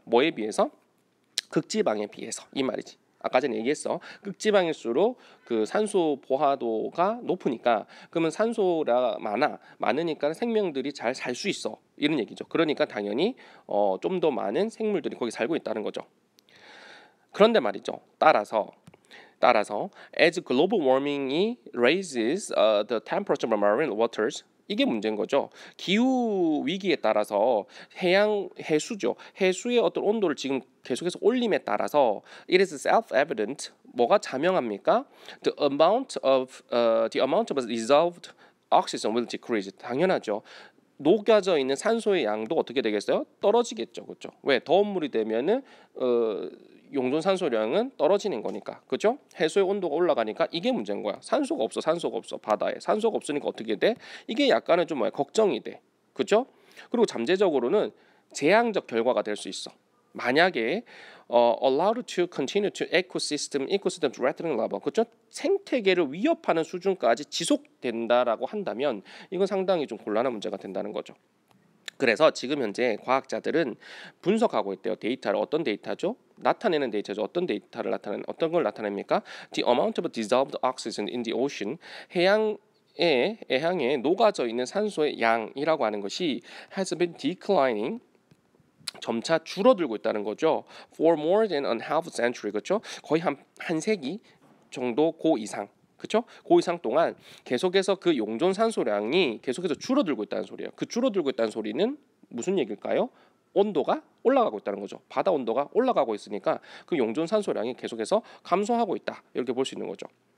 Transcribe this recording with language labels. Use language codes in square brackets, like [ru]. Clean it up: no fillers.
[ko] 뭐에 비해서? 극지방에 비해서. 이 말이지. 아까 전에 얘기했어. 극지방일수록 그 산소 포화도가 높으니까, 그러면 산소가 많으니까 생명들이 잘 살 수 있어. 이런 얘기죠. 그러니까 당연히 좀 더 많은 생물들이 거기 살고 있다는 거죠. 그런데 말이죠. 따라서 [en] as global warming이 raises the temperature of marine waters, [ko] 이게 문제인 거죠. 기후 위기에 따라서 해수죠. 해수의 어떤 온도를 지금 계속해서 올림에 따라서 [en] it is self-evident, [ko] 뭐가 자명합니까? [en] The amount of dissolved oxygen will decrease. [ko] 당연하죠. 녹여져 있는 산소의 양도 어떻게 되겠어요? 떨어지겠죠, 그렇죠? 왜? 더운 물이 되면은 용존 산소량은 떨어지는 거니까, 그렇죠? 해수의 온도가 올라가니까 이게 문제인 거야. 산소가 없어 바다에. 산소가 없으니까 어떻게 돼? 이게 약간은 좀 걱정이 돼, 그렇죠? 그리고 잠재적으로는 재앙적 결과가 될 수 있어. 만약에 [en] allowed to continue to ecosystem threatening level, [ko] 그렇죠? 생태계를 위협하는 수준까지 지속된다라고 한다면 이건 상당히 좀 곤란한 문제가 된다는 거죠. 그래서 지금 현재 과학자들은 분석하고 있대요. 데이터를. 어떤 데이터죠? 나타내는 데이터죠. 어떤 걸 나타냅니까? [en] The amount of dissolved oxygen in the ocean, [ko] 해양에 녹아져 있는 산소의 양이라고 하는 것이 [en] has been declining, [ko] 점차 줄어들고 있다는 거죠. [en] For more than a half century, [ko] 그렇죠? 거의 한 세기 정도 고 이상, 그렇죠? 고 이상 동안 계속해서 그 용존 산소량이 계속해서 줄어들고 있다는 소리예요. 그 줄어들고 있다는 소리는 무슨 얘기일까요? 온도가 올라가고 있다는 거죠. 바다 온도가 올라가고 있으니까 그 용존 산소량이 계속해서 감소하고 있다, 이렇게 볼 수 있는 거죠.